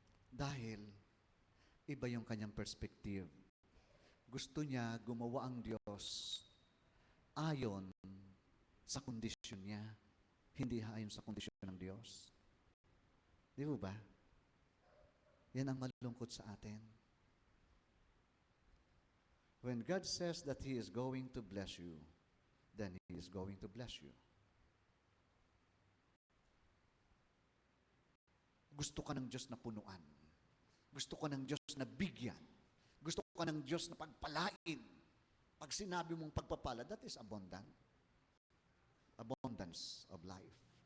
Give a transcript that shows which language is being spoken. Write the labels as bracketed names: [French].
[Filipino] Dahil iba yung kanyang perspective. Gusto niya gumawa ang Diyos ayon sa kondisyon niya, hindi ayon sa kondisyon ng Diyos. Di ba? Yan ang malungkot sa atin. [English] When God says that He is going to bless you, then He is going to bless you. [Filipino] Gusto ka ng Diyos na punuan. Gusto ka ng Diyos na bigyan. Gusto ka ng Diyos na pagpalain. Pag sinabi mong pagpapala, [English] that is abundant. Abundance of life.